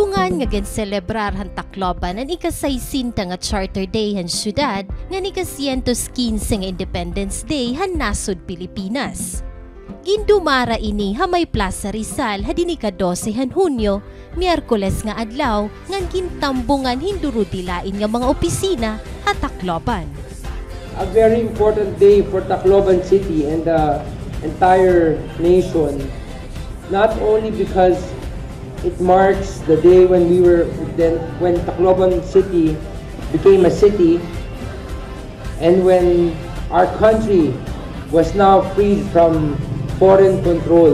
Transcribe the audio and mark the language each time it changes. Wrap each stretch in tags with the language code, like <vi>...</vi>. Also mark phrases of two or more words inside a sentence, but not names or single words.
<war>Human nga ginselebrar han Tacloban ang ikasaysinta nga Charter Day han syudad nga ika-115 nga Independence Day han nasod Pilipinas. Gindumara ini hamay Plaza Rizal hadin ika-12 han Hunyo, Miyerkules nga adlaw ngan gintambungan hindurudilain nga mga opisina at Tacloban.</war> <en>A very important day for Tacloban City and the entire nation, not only because it marks the day when when Tacloban City became a city and when our country was now freed from foreign control.</en>